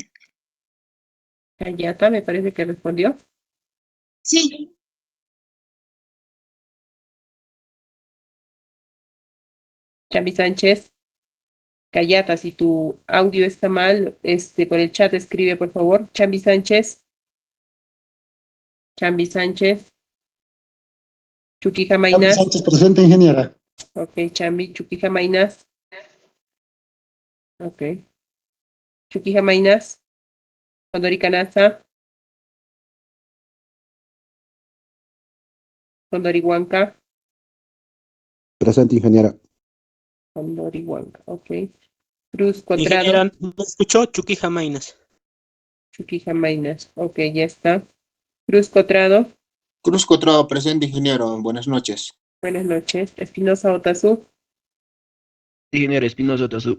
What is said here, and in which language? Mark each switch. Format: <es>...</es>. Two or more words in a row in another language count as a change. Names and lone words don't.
<es>Gallata, me parece que respondió. Sí. Chambi Sánchez. Gallata, si tu audio está mal, por el chat escribe, por favor. Chambi Sánchez. Chambi Sánchez. Chuquija Chambi Mainas. Sánchez, presente, ingeniera. Ok, Chambi. Chuquija Mainas. Ok. Chuquija Mainas. Condori Nasa. Condori Huanca. Presente, ingeniera. Condori Huanca, ok. Cruz Cuadrado. Ingeniera, ¿me escuchó? Chuquija Mainas. Chuquija Mainas. Ok, ya está. Cruz Cuadrado. Cruz Cotrado, presente, ingeniero. Buenas noches. Buenas noches. Espinosa Otazú. Ingeniero Espinosa Tazú.</es>